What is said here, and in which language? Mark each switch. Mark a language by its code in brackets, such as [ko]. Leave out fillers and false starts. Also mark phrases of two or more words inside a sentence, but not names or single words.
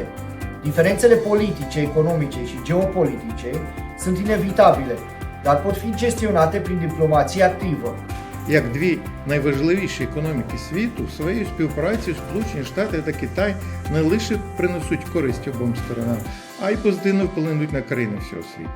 [ro] Diferențele politice, economice și geopolitice sunt inevitabile, dar pot fi gestionate prin diplomație activă. [uk] Як дві найважливіші економіки світу, своєю співпрацею Сполучені Штати та Китай не лише принесуть користь обом сторонам, а й позитивно вплинуть на країни всього світу.